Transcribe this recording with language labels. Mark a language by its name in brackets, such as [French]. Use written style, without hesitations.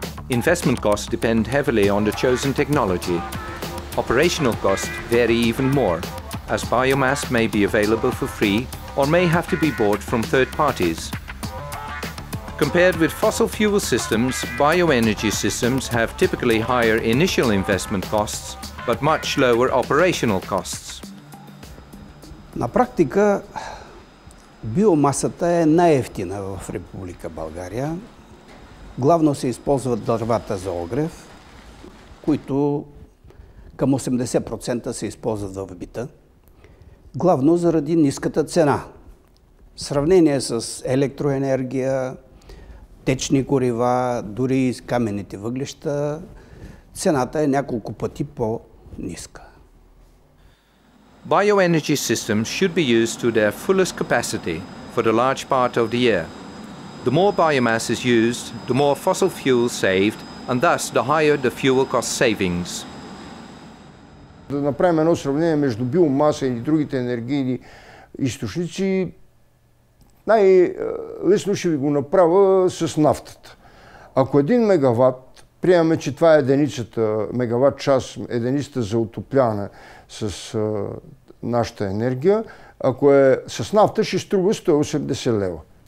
[English] Investment costs depend heavily on the chosen technology. Operational costs vary even more, as biomass may be available for free or may have to be bought from third parties. Compared with fossil fuel systems, bioenergy systems have typically higher initial investment costs, but much lower operational costs. [Bulgarian] На практика биомасата е най-евтина в Република България. Главно се използват дървата за огрев, които към 80% се използват в бита. Главно заради ниската цена. В сравнение с електроенергия, течни горива, дори и каменните въглища, цената е няколко пъти по-ниска. [English] Bioenergy systems should be used to their fullest capacity for the large part of the year. The more biomass is used, the more fossil fuel saved, and thus the higher the fuel cost savings. [Bulgarian] Да направим едно сравнение между биомаса и другите енергийни източници, най-лесно ще ви го направя с нафтата. Ако 1 мегаватт, приемаме, че това е единицата, мегаватт час, единицата за отопляване с нашата енергия, ако е с нафта, ще струва 180 лева.